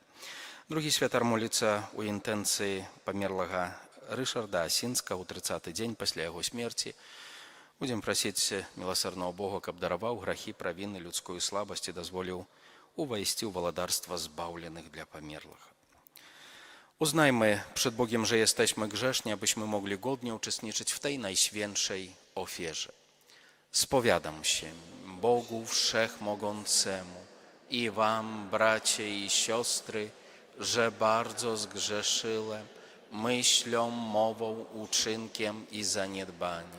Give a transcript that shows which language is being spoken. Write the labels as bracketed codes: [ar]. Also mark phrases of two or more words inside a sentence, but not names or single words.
[be] Другі святар моліцца ў інтэнцыі памерлага Рышарда Асінскага ў 30-й дзень пасля яго смерці. Будем прасіць міласэрнага Бога, каб дараваў грахі, правіны, людскую слабасць і дазволіў увайсці ў валадарства збаўленых для памерлых. [pl] Uznajmy przed Bogiem, że jesteśmy grzeszni, abyśmy mogli godnie uczestniczyć w tej najświętszej ofierze. Spowiadam się Bogu Wszechmogącemu i wam, bracie i siostry, że bardzo zgrzeszyłem myślą, mową, uczynkiem i zaniedbaniem.